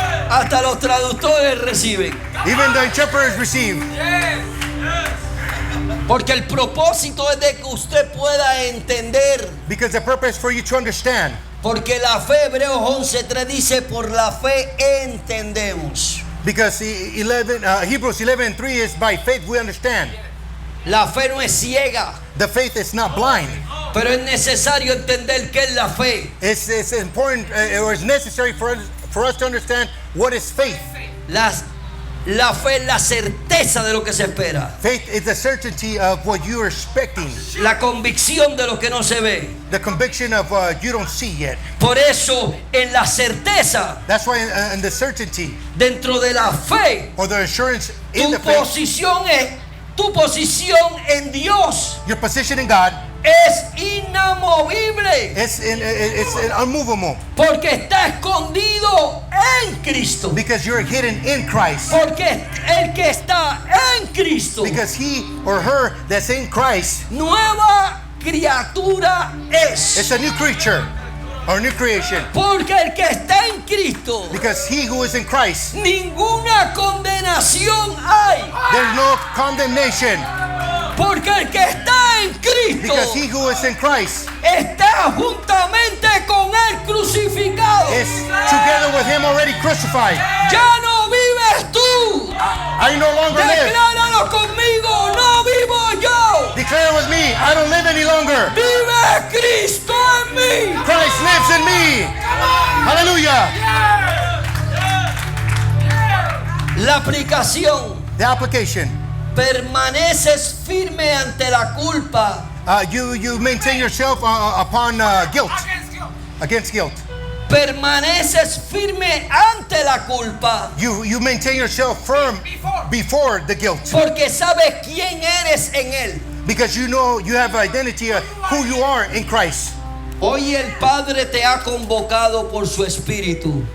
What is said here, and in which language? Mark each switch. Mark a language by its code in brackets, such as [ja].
[es] Hasta los traductores reciben. [en] Even the interpreters receive. [es] Porque el propósito es de que usted pueda entender. [en] Because the purpose for you to understand. [es] Porque la fe, Hebreos 11:3 dice, por la fe entendemos. [en] Because Hebrews 11:3 is by faith we understand. [es] La fe no es ciega, [en] The faith is not blind. [es] pero es necesario entender qué es la fe. [en] It's important or it's necessary for us to understand what is faith. [es] La fe es la certeza de lo que se espera, [en] Faith is the certainty of what you are expecting, [es] la convicción de lo que no se ve. [en] the conviction of you don't see yet. [es] Por eso, en la certeza, [en] That's why in the certainty [es] dentro de la fe, [en] or the assurance in [es] tu [en] the faith, [es] posición en Dios [en] your position in God [es] es inamovible, [en] it's unmovable [es] porque está escondido en Cristo. [en] because you're hidden in Christ. [es] Porque el que está en Cristo, [en] Because he or her that's in Christ [es] nueva criatura [en] is [es] es. [en] a new creature or new creation. [es] Porque el que está en Cristo, [en] Because he who is in Christ, [es] ninguna condenación hay. [en] there's no condemnation. [es] Porque el que está en Cristo [en] Because he who is in Christ [es] está juntamente con él crucificado. [en] is together with him already crucified. [es] Ya no vives tú. [en] I no longer live. [es] Decláralo conmigo, no vivo yo. [en] Declare with me, I don't live any longer. [es] Vive Cristo en mí. [en] Christ lives in me. Hallelujah. [es] La aplicación. [en] The application. [es] Permaneces firme ante la culpa. [en] You maintain yourself upon guilt, against guilt. [es] Permaneces firme ante la culpa. [en] You maintain yourself firm before the guilt. [es] Porque sabes quién eres en Él. [en] Because you know you have identity of who you are in Christ. [es] Hoy el Padre te ha convocado por su Espíritu.